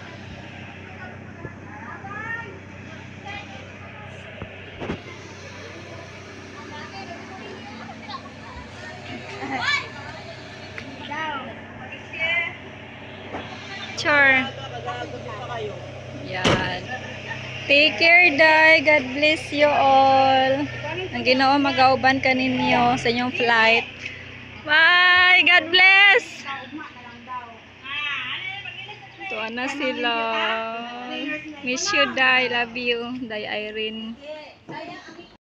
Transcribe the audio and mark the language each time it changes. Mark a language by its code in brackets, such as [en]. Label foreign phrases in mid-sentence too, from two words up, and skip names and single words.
[en] Sure. Yan. Take care, Day. God bless you all. [ceb] Ang Ginoo magauban ka ninyo sa inyong flight. [en] Bye! God bless! [ceb] Tuwa na sila. [en] Miss you, Day. Love you, Day Irene.